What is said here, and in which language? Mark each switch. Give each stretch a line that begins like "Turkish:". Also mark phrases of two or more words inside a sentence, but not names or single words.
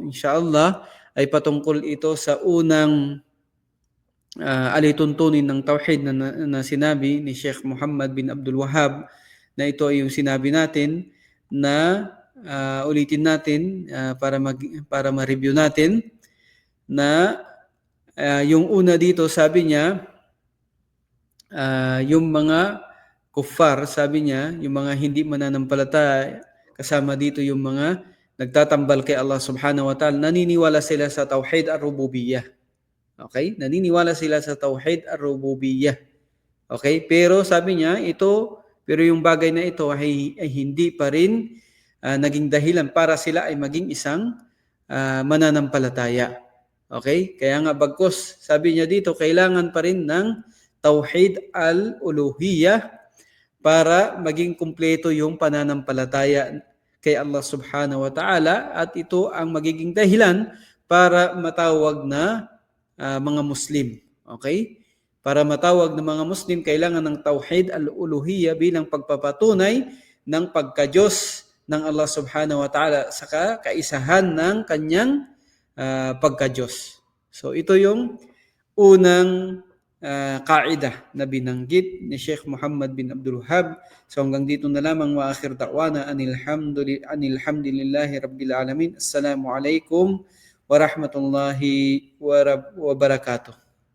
Filipino: Inshallah ay patungkol ito sa unang alituntunin ng tauhid na sinabi ni Sheikh Muhammad bin Abdul Wahhab, na ito ay yung sinabi natin na ulitin natin para ma-review natin na yung una dito, sabi niya, yung mga kuffar, sabi niya, yung mga hindi mananampalataya, kasama dito yung mga nagtatambal kay Allah
Arabic: سبحانه وتعالى,
Filipino: naniniwala sila sa
Arabic: توحيد الربوبية.
Filipino: Okay? Naniniwala sila sa
Arabic: توحيد الربوبية.
Filipino: Okay? Pero sabi niya, pero yung bagay na ito ay hindi pa rin naging dahilan para sila ay maging isang mananampalataya. Okay? Kaya nga bagkus, sabi niya dito, kailangan pa rin ng
Arabic: توحيد الألوهية
Filipino: para maging kumpleto yung pananampalataya kay Allah
Arabic: سبحانه وتعالى,
Filipino: at ito ang magiging dahilan para matawag na mga Muslim. Okay? Para matawag na mga Muslim, kailangan ng
Arabic: توحيد الألوهية
Filipino: bilang pagpapatunay ng pagka-Diyos ng Allah
Arabic: سبحانه وتعالى
Filipino: sa kaisahan ng kanyang pagka-Diyos. So ito yung unang kaida na binanggit ni Sheikh Muhammad bin Abdul Wahhab. So hanggang dito na lamang,
Arabic: وآخر دعوانا أن الحمد لله رب العالمين. السلام عليكم ورحمة الله وبركاته.